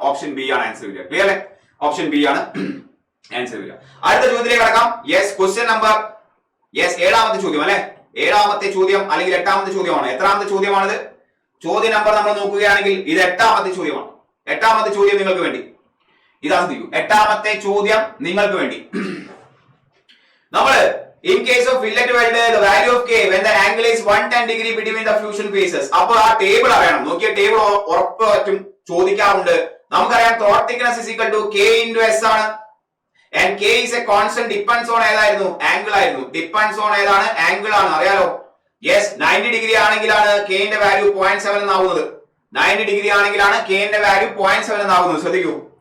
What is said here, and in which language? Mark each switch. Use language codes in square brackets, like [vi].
[ml] Option B ആണ് answer വരിക. Clear അല്ലേ? ഓപ്ഷൻ ബി ആണ് ആൻസർ വരിക. അടുത്ത ചോദ്യത്തിലേക്ക് കടക്കാം. യെസ്, ക്വസ്റ്റ്യൻ നമ്പർ 7ാമത്തെ ചോദ്യം അല്ലെ? 7ാമത്തെ ചോദ്യം അല്ലെങ്കിൽ 8ാമത്തെ ചോദ്യമാണ്. എത്രാമത്തെ ചോദ്യമാണിത്? ചോദ്യ നമ്പർ നമ്മൾ നോക്കുകയാണെങ്കിൽ ഇത് 8ാമത്തെ ചോദ്യമാണ്. 8ാമത്തെ ചോദ്യം നിങ്ങൾക്ക് വേണ്ടി ഇതാ ശ്രദ്ധിക്കൂ. 8ാമത്തെ ചോദ്യം നിങ്ങൾക്ക് വേണ്ടി നമ്മൾ [en] in case of fillet weld the value of k when the angle is 110 degree between the fusion faces. [ml] അപ്പോൾ ആ ടേബിൾ അറിയണം. നോക്കിയ ടേബിൾ ഉറപ്പായിട്ടും ചോദിക്കാറുണ്ട്. നമുക്കറിയാം throat thickness [en] is equal to [ml] k into s ആണ്. [en] and k is a constant depends on [ml] ഏതായിരുന്നു? Angle ആയിരുന്നു. [en] depends on [ml] ഏതാണ്? ആംഗിൾ ആണ്. അറിയാലോ? യെസ്, 90 ഡിഗ്രി ആണെങ്കിലാണ് k ന്റെ വാല്യൂ 0.7 എന്നാവുന്നത്. 90 ഡിഗ്രി ആണെങ്കിലാണ് k ന്റെ വാല്യൂ 0.7 എന്നാവുന്നത്. ശ്രദ്ധിക്കൂ.